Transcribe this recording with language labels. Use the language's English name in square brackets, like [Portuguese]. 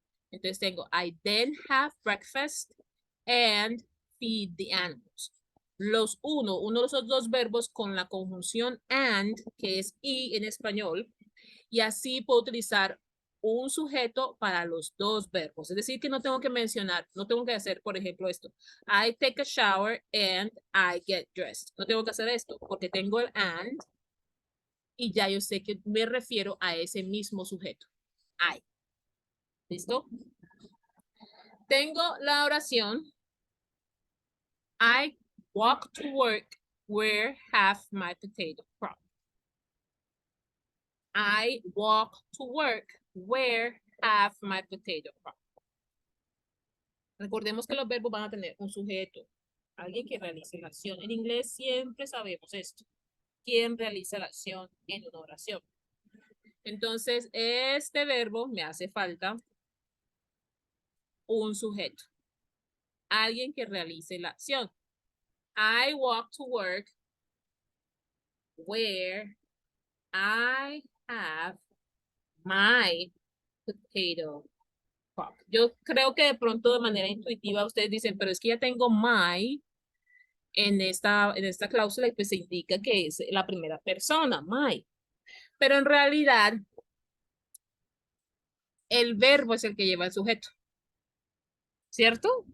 [Spanish] Entonces tengo [English] I then have breakfast and feed the animals. [Spanish] Uno de esos dos verbos con la conjunción and, que es y en español, y así puedo utilizar un sujeto para los dos verbos. Es decir, que no tengo que mencionar, no tengo que hacer, por ejemplo, esto. [English] I take a shower and I get dressed. [Spanish] No tengo que hacer esto porque tengo el and y ya yo sé que me refiero a ese mismo sujeto. I. ¿Listo? Tengo la oración. [English] I walk to work where half my potato crop. I walk to work where half my potato crop. [Spanish] Recordemos que los verbos van a tener un sujeto, alguien que realice la acción. En inglés siempre sabemos esto. ¿Quién realiza la acción en una oración? Entonces, este verbo me hace falta un sujeto. Alguien que realice la acción. [English] I walk to work where I have my potato crop. [Spanish] Yo creo que de pronto de manera intuitiva ustedes dicen, pero es que ya tengo my en esta cláusula y pues se indica que es la primera persona, my. Pero en realidad el verbo es el que lleva el sujeto, ¿cierto?